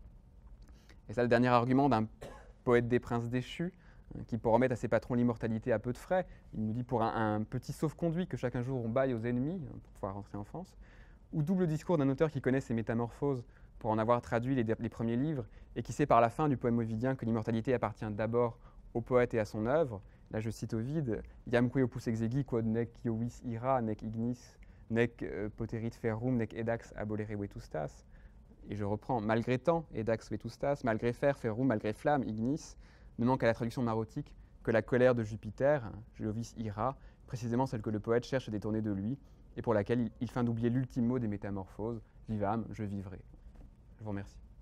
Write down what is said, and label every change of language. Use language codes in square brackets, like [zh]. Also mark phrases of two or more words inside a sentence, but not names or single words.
[fr] Et ça, le dernier argument d'un poète des princes déchus, qui promet à ses patrons l'immortalité à peu de frais. Il nous dit pour un petit sauf-conduit que chaque jour on baille aux ennemis pour pouvoir rentrer en France. Ou double discours d'un auteur qui connaît ses métamorphoses pour en avoir traduit les premiers livres et qui sait par la fin du poème ovidien que l'immortalité appartient d'abord au poète et à son œuvre. Là, je cite Ovide, [la] « Iamque opus exegi quod nec iovis ira, nec ignis, nec poterit ferrum, nec edax abolere vetustas ». [fr] Et je reprends, « Malgré temps, [la] edax vetustas, [fr] malgré fer, ferrum, malgré flamme, ignis », ne manque à la traduction marotique que la colère de Jupiter, [la] iovis ira, [fr] précisément celle que le poète cherche à détourner de lui, et pour laquelle il feint d'oublier l'ultime mot des métamorphoses, « Vivam, je vivrai ». Je vous remercie.